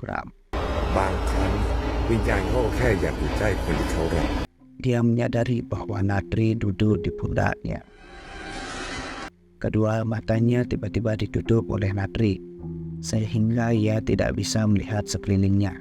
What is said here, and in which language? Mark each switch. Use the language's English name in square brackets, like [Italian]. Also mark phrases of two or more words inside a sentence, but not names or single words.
[Thai] บางครั้งวิญญาณเขาก็แค่อยากอยู่ใกล้คนที่เขารัก [Indonesian] Dia menyadari bahwa Natri duduk di pundaknya. Kedua matanya tiba-tiba ditutup oleh Natri, sehingga ia tidak bisa melihat sekelilingnya.